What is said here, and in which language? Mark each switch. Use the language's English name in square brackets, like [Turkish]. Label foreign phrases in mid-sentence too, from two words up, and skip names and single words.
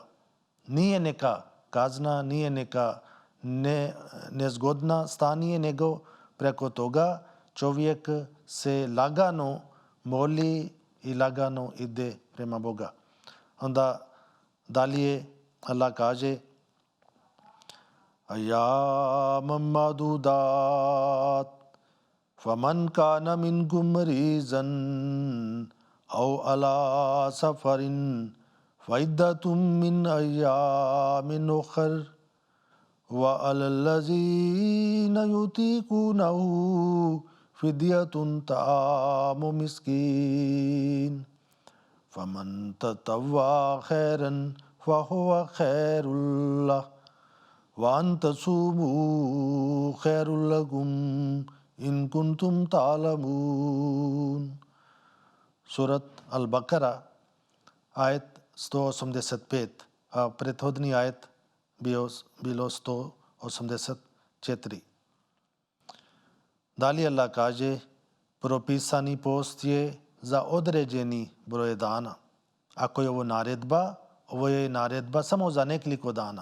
[Bosnian] Nije neka kazna, nije neka nezgodna stanje, nego preko toga čovjek se lagano moli i lagano ide prema Boga. Onda dalje Allah kaže [Arabic] أياما معدودات فمن كان منكم مريضا أو على سفر فعدة من أيام أخر وعلى الذين يطيقونه فدية طعام مسكين فمن تطوع خيرا فهو خير له وأن تصوموا خير لكم إن كنتم تعلمون. [Bosnian] Surat Al-Baqarah, ayat 185, a prethodni ayat bilo 184. Dalje Allah kaže, propisani post je za određeni broj dana. Ako je ovo je naredba samo za nekoliko dana.